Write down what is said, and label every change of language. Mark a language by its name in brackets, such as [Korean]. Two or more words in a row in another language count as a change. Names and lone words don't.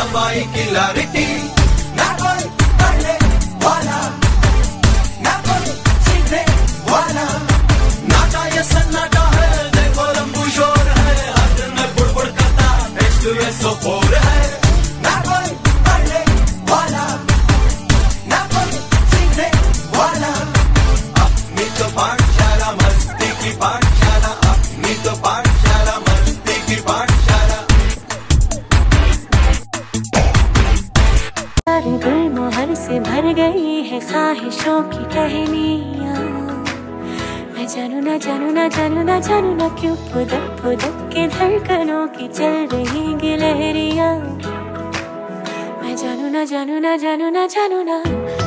[English] high clarity, [Hindi] ना कोई पढ़ने वाला, ना कोई सीखने वाला, नाटा ये सन्नाटा है, देखो लंबू शोर है, हर दिन में बुड़बुड़ करता H2SO4 है, ना कोई पढ़ने वाला, ना कोई सीखने वाला, अपनी तो पाठशाला मस्ती की पाठशाला, अपनी तो पाठशाला मस्ती की पाठशाला। सारे गुलमोहर से भर गई है ख्वाहिशों की टहनियाँ, मैं जानू ना जानू ना जानू ना जानू ना क्यों फुदक फुदक के धड़कनों की चल रही गिलहरियाँ, मैं जानू ना जानू ना जानू ना जानू ना।